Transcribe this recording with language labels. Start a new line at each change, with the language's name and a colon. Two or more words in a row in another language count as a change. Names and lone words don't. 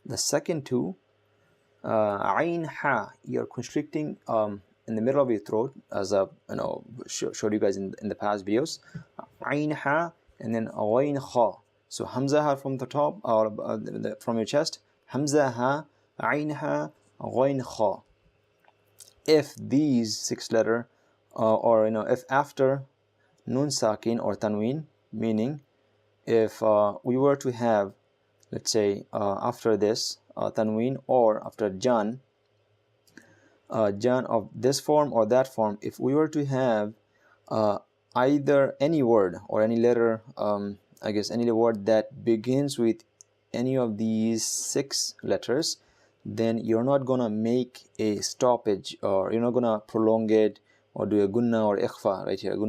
English: The second 2,
Arabic: عين حاء,
English: you're constricting in the middle of your throat, as I showed you guys in the past videos.
Arabic: عين حاء,
English: and then
Arabic: عين خاء.
English: So
Arabic: همزة هاء
English: from the top, or from your chest.
Arabic: همزة هاء، عين حاء، عين خاء.
English: If these 6 letter, or if after
Arabic: نون ساكن
English: or tanween, meaning if we were to have, let's say, after this tanween, or after jan of this form or that form, if we were to have either any word or any letter, I guess any word that begins with any of these 6 letters, then you're not gonna make a stoppage, or you're not gonna prolong it or do a gunna or ikhfa right here.